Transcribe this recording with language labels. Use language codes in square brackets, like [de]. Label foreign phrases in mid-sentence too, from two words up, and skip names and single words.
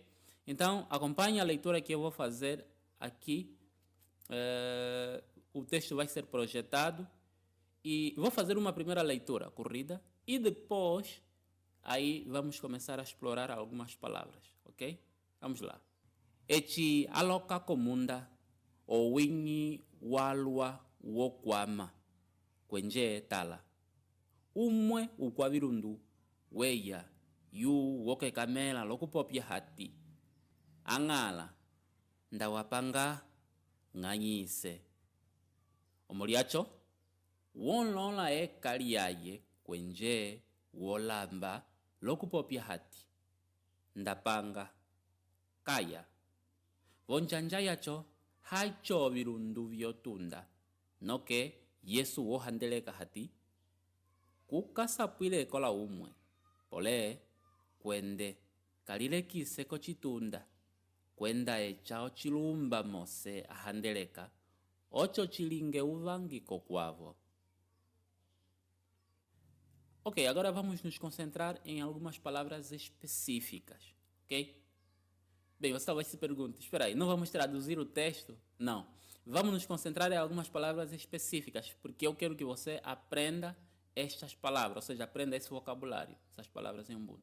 [pt] Então acompanhe a leitura que eu vou fazer aqui. O texto vai ser projetado e vou fazer uma primeira leitura corrida e depois aí vamos começar a explorar algumas palavras, ok? Vamos lá. [umb] Eti aloka komunda owinyi walwa wokwama kwenje tala. Umwe ukwavirundu weya yu woke kamela lokupopya hati. Angala ndawapanga nganyise. Omoliacho wonlola ekaliaye kwenje wolamba lokupopya hati. Ndapanga kaya vonjanja yacho hacho virundu vyotunda noke Yesu wohandeleka hati kukasapwile kola umwe pole kwende kalilekise ko chitunda kwenda echao chilumba mose ahandeleka ocho chilinge uvangiko kwavo. [pt] Ok, agora vamos nos concentrar em algumas palavras específicas, ok? Bem, você talvez se pergunte, espera aí, não vamos traduzir o texto? Não. Vamos nos concentrar em algumas palavras específicas, porque eu quero que você aprenda estas palavras, ou seja, aprenda esse vocabulário, essas palavras em Umbundo.